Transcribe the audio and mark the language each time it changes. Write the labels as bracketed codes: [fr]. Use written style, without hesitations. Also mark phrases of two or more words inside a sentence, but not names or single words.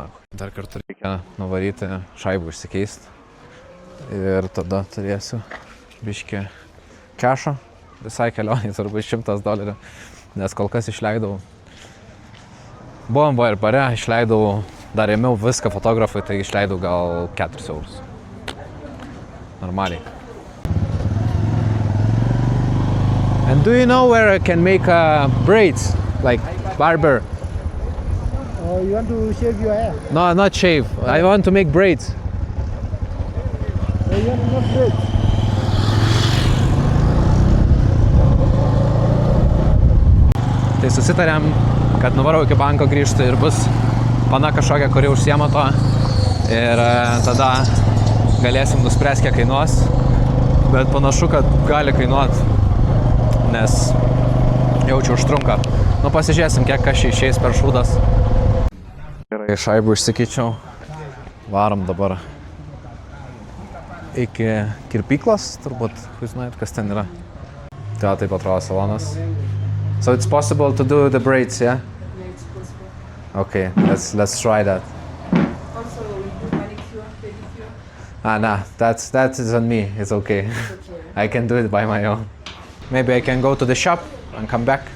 [lt] Dar kartą reikia nuvaryti šaibų išsikeisti ir tada turėsiu biškį kešo, visai kelionį, turbūt $100. Nes kol kas išleidau, buvom ir bare, išleidau, dar ėmiau viską fotografai, tai išleidau gal 4 eurus. Normaliai. [en] And do you know where I can make braids, like barber? You want to shave your hair? No, not shave. I want to make braids. You want to make braids? [lt] Tai susitarėm, kad nuvarau iki banko grįžti ir bus pana kažkokia, kuri užsiema to. Ir tada galėsim nuspręsti, kiek kainuos. Bet panašu, kad gali kainuoti, nes jaučiu užtrunka. Nu pasižiūrėsim, kiek kas čia išeis per šūdas. Gerai, šaibų išsikeičiau. Varom dabar iki kirpyklos, turbūt, jūs žinot, kas ten yra. Tai taip atrodo salonas. [en] So it's possible to do the braids, yeah? Yeah, it's possible. Okay, let's try that. Also, we do manicure, pedicure. Nah, that is on me. It's okay. Okay. I can do it by my own. Maybe I can go to the shop and come back.